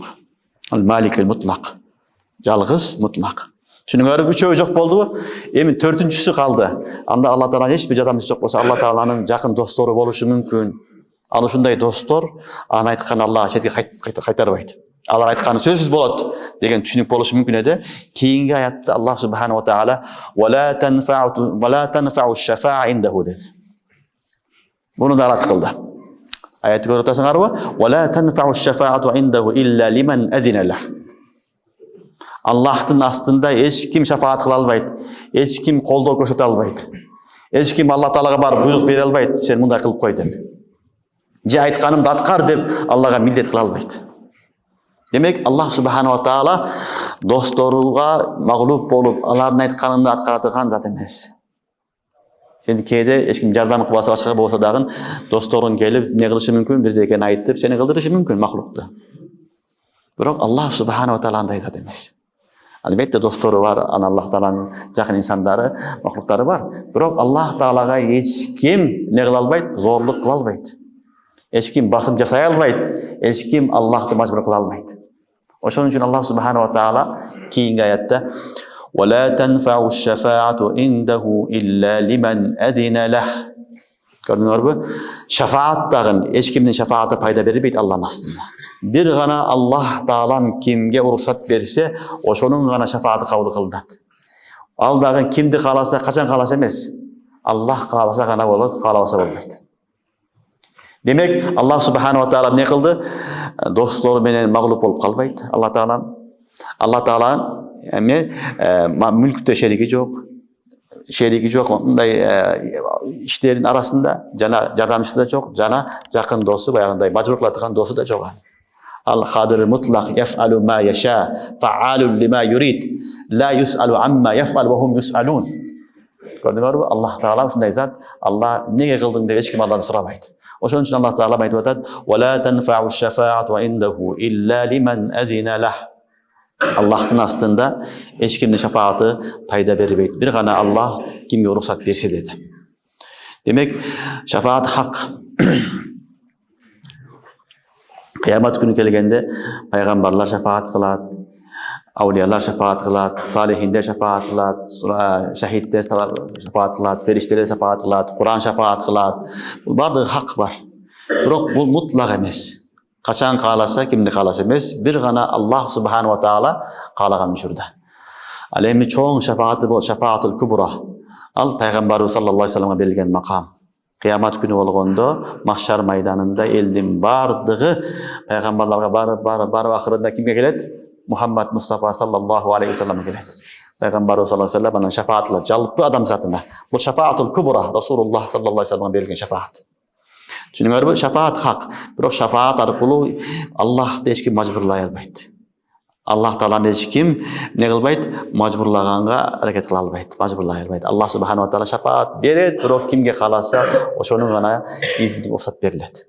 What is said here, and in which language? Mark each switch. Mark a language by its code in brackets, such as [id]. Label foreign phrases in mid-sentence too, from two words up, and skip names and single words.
[ky] Ал [ar] الملك المطلق. [ky] Жалгыз мутлак. Түшүнүңөрбү? 3 жок болдубу? Эми 4-үнчүсү калды. Анда Алла Тааланын эч бир жардамчысы жок болсо, Алла Тааланын жакын достору болушу мүмкүн. Ал ушундай достор аны айткан Аллага четке кайтарбайт. Алар айтканы сөзсүз болот деген түшүнүк болушу мүмкүн эди. Кийинки аятта [ar] الله سبحانه وتعالى ولا تنفع الشفاعة عنده [ky] dedi. Буну да рад кылды. Аятты көрүп атасыңарбы? [ar] ولا تنفع الشفاعة عنده إلا لمن أذن له. [ky] Аллахтын астында эч ким шафаат кыла албайт, эч ким колдоо көрсөтө албайт. Эч ким Алла Таалага барып буйрук бере албайт, сен мындай кылып кой деп. Же айтканымды аткар деп Аллага милдет кыла албайт. Демек [ar] الله سبحانه وتعالى [ky] досторуга магълуб болуп, алардын айтканын аткара турган зат эмес. Сен кээде эч ким жардам кылбаса башка болсо дагы досторуң келип не кылышы мүмкүн, бирдекени айтып, сени кылдырышы мүмкүн махлукту. Бирок [ar] الله سبحانه وتعالى [ky] андай зат эмес. Албетте достору бар, ана Аллах Тааланын жакын инсандары, махлуктары бар. Бирок Аллах Таалага эч ким не кыла албайт, зорлук кыла албайт. Эч ким басым жасай албайт, эч ким Аллахты мажбур кыла албайт. Ошон үчүн [ar] الله سبحانه وتعالى [ky] кийинки аятта [ar] ولا تنفع الشفاعة عنده إلا لمن أذن له. [ky] Көрдүңөрбү? Шафаат дагы эч кимдин шафааты пайда бербейт Алланын астында. Бир гана Аллах Таалам кимге уруксат берсе, ошонун гана шафааты кабыл кылынат. Ал дагы кимди кааласа, качан кааласа эмес. Аллах кааласа гана болот, каалабаса болбойт. Демек, [ar] الله سبحانه وتعالى [ky] не кылды? Достору менен магълуб болуп калбайт. Алла Таала мүлктө шериги жок, мындай иштердин арасында жана жардамчысы да жок, жана жакын досу, баягындай мажбур кыла турган досу да жок. [ar] القادر المطلق يفعل ما يشاء فعال لما يريد لا يسأل عما يفعل وهم يسألون. [ky] Көрдүңөрбү? Аллах Таала ушундай зат. Алла неге кылдың деп эч ким Алладан сурабайт. Ошон үчүн Аллах Таала айтып атат: [ar] "ولا تنفع الشفاعة عنده إلا لمن أذن له." [ky] Аллахтын астында эч кимдин шафааты пайда бербейт. Бир гана Аллах кимге уруксат берсе деди. Демек, шафаат хак. Кыямат күнү келгенде пайгамбарлар шафаат кылат, аулиялар шафаат кылат, салихиндер шафаат кылат, шахиддер шафаат кылат, фериштелер шафаат кылат, Куран шафаат кылат. Бул бардыгы хак бар. Бирок бул мутлак эмес. Качан кааласа, кимди кааласа эмес, бир гана [ar] الله سبحانه وتعالى [ky] каалаган учурда. Ал эми чоң шафааты бол, [ar] الشفاعة الكبرى. [ky] Ал пайгамбарыбыз [ar] صلى الله عليه وسلم [ky] берилген макам. Кыямат күнү болгондо Махшар майданында элдин бардыгы пайгамбарларга барып акырында кимге келет? Мухаммад Мустафа [ar] صلى الله عليه وسلم [ky] келет. Пайгамбарыбыз [ar] صلى الله عليه وسلم [ky] анын шафаатылар жалпы адамзатына. Бул [ar] الشفاعة الكبرى, رسول الله صلى الله عليه وسلم [ky] берилген шафаат. Түшүнүңөрбү? Шафаат хак. Бирок шафаат аркылуу Аллахты эч ким мажбурлай албайт. Аллах Тааланы эч ким не кылбайт? Мажбурлаганга аракет кыла албайт, мажбурлай албайт. [ar] الله سبحانه وتعالى [ky] шафаат берет, бирок кимге кааласа, ошонун гана изин уруксат берилет.